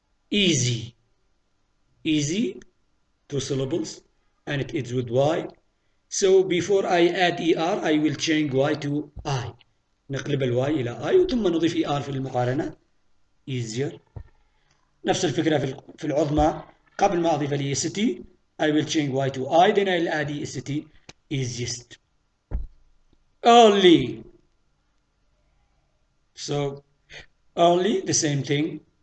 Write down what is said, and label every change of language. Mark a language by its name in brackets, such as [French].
[English] Easy, 2 syllables, and it ends with Y. So before I add ER, I will change Y to I. [Arabic] نقلب الواي إلى I ثم نضيف ER في المقارنة. [English] Easier. [Arabic] نفس الفكرة في العظمى. قبل ما أضيف ال EST [English] I will change Y to I, then I'll add EST. Easiest. Only. So only the same thing.